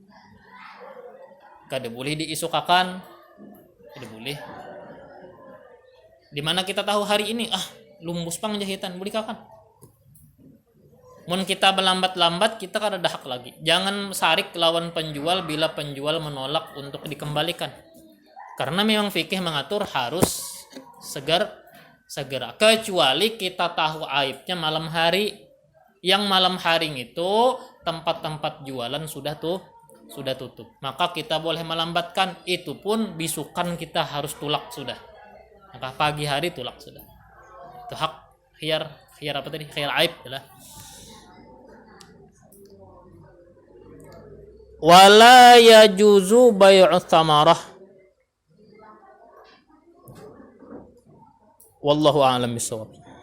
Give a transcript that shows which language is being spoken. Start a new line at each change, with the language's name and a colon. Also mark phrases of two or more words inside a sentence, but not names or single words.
Banjar: Kada boleh diisukakan, kada boleh. Di mana kita tahu hari ini, lumbus pang jahitan, mulikakan. Mun kita berlambat-lambat, kita kada ada hak lagi. Jangan sarik lawan penjual bila penjual menolak untuk dikembalikan.
Indonesian: Karena memang fikih mengatur harus segera. Kecuali kita tahu aibnya malam hari. Yang malam hari itu tempat-tempat jualan sudah tutup.
Banjar: Maka kita boleh melambatkan. Itu pun bisukan kita harus tulak sudah. Maka pagi hari tulak sudah.
Indonesian: Itu hak khiyar apa tadi? Khiyar aib adalah.
Arabic: ولا يجوز بيع الثمرة. والله أعلم بالصواب.